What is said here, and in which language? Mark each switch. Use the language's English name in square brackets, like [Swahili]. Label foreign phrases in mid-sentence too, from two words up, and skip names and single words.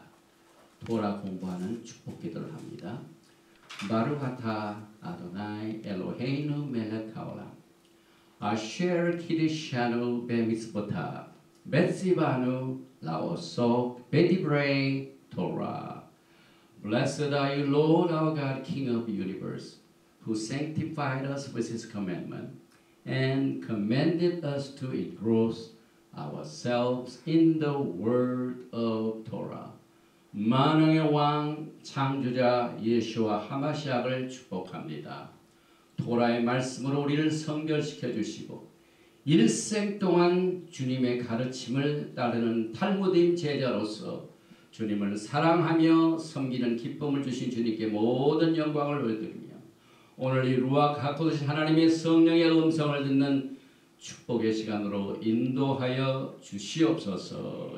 [Korean] 토라 공부하는 축복 기도를 합니다. [Hebrew] ברוך אתה אדוני אלוהינו מלך העולם אשר קידשנו במצוותיו וציוונו לעסוק בדברי תורה. [English] Blessed are you, Lord our God, King of the universe, who sanctified us with his commandment and commanded us to engross ourselves in the word of Torah. [Korean] 만왕의 왕 창조자 예수와 하마시아를 축복합니다. 토라의 말씀으로 우리를 성결시켜 주시고 일생 동안 주님의 가르침을 따르는 탈무드임 제자로서 주님을 사랑하며 섬기는 기쁨을 주신 주님께 모든 영광을 올려드리며 오늘 이 [Hebrew] רוח הקודש [Korean] 하나님의 성령의 음성을 듣는 축복의 시간으로 인도하여 주시옵소서.